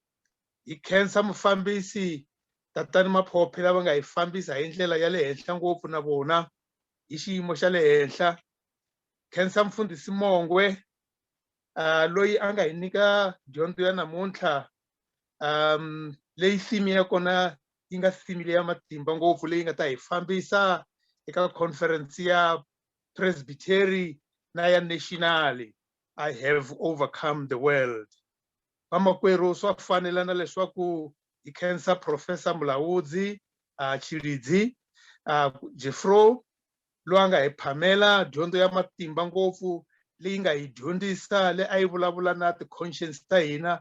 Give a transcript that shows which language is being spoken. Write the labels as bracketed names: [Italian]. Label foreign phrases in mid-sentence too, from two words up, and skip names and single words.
[Tsonga] Hi khensa mufambisi tatani Maphophe lava nga hi fambisa hi ndlela ya le henhla ngopfu na vona hi xiyimo xa le henhla. Khensa mfundhisi Mongwe loyi a nga hi nyika dyondzo ya namuntlha leyi theme ya kona yi nga theme ya matimba ngopfu leyi nga ta hi fambisa eka conference ya Presbytery na ya national, [English] I have overcome the world. [Tsonga] Vamakwerhu swa fanelana leswaku hi khensa Professor Mulaudzi Chilidzi Jeffro loyi a nga hi phamela dyondzo ya matimba ngopfu leyi nga hi dyondzisa leyi a yi vulavula na ti-conscience ta hina.